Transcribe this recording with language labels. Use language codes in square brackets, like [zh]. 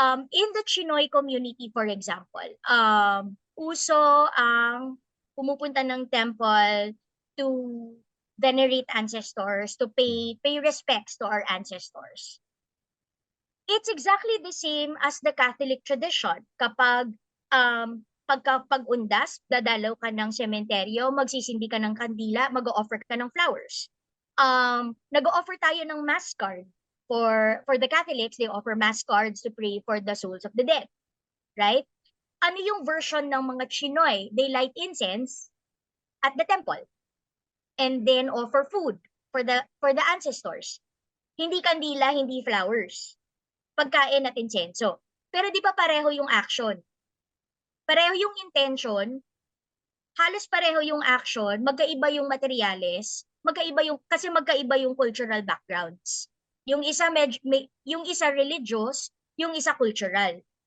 [en] In the Chinoy community, for example, [tl] uso ang pumupunta ng [en] temple to venerate ancestors, to pay respects to our ancestors. It's exactly the same as the Catholic tradition. [tl] Kapag pag-undas, dadalaw ka ng sementeryo, magsisindi ka ng kandila, mag-o-offer ka ng flowers. Nag-o-offer tayo ng mass card. [en] For the Catholics, they offer mass cards to pray for the souls of the dead. Right? [tl] Ano yung version ng mga Chinoy? [en] They light incense at the temple and then offer food for the ancestors. [tl] Hindi kandila, hindi flowers. Pagkain at insenso. Pero di ba pareho yung action? Pareho yung intention, halos pareho yung action, magkaiba yung materyales, kasi magkaiba yung cultural backgrounds. Yung isa yung isa religious, yung isa cultural.